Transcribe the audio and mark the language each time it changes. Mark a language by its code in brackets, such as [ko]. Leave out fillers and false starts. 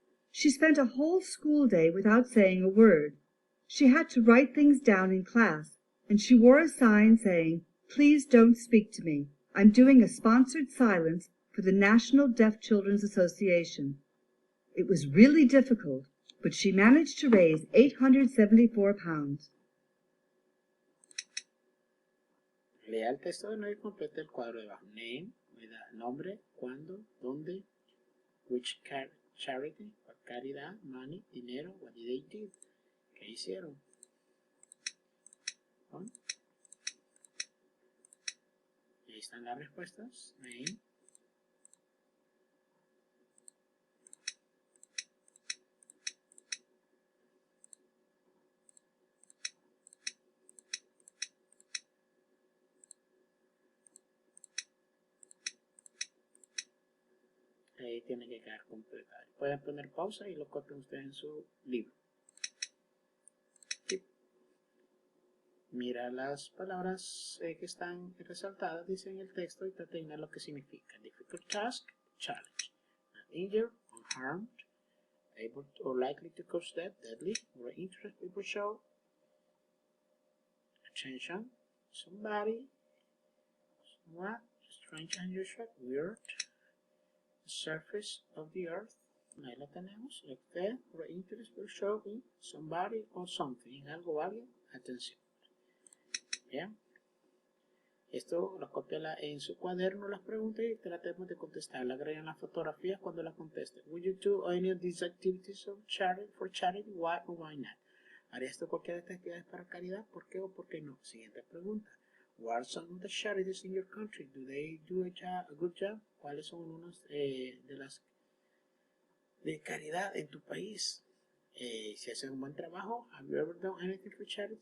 [en] She spent a whole school day without saying a word. She had to write things down in class, and she wore a sign saying, "Please don't speak to me. I'm doing a sponsored silence for the National Deaf Children's Association." It was really difficult, but she managed to raise £874. [es] Lea el texto de nuevo y complete el cuadro debajo. Name, nombre, cuándo, dónde, [en] which charity, [es] caridad, money, dinero, [en] what did they do, [es] qué hicieron. ¿No? Y ahí están las respuestas. Name. Ahí tiene que quedar completado. Pueden poner pausa y lo copian ustedes en su libro. Sí. Mira las palabras que están resaltadas, dice en el texto, y trata de adivinar lo que significa. [en] Difficult task, challenge. Not injured, unharmed, able to, or likely to cause death, deadly, or interest people show. Attention, somebody, somewhat, strange, unusual, weird. Surface of the earth. [es] Ahí la tenemos. [en] Like or interest will show in somebody or something. [es] En algo o alguien. Atención. Bien. Esto lo copia en su cuaderno las preguntas y tratemos de contestar. Le agregan las fotografías cuando las conteste. [en] Would you do any of these activities of charity, for charity? Why or why not? [es] ¿Haría esto cualquiera de estas actividades para caridad? ¿Por qué o por qué no? Siguiente pregunta. [en] What are some of the charities in your country? Do they do a good job? [es] ¿Cuáles son unas de las de caridad en tu país. Si haces un buen trabajo, [en] have you ever done anything for charity?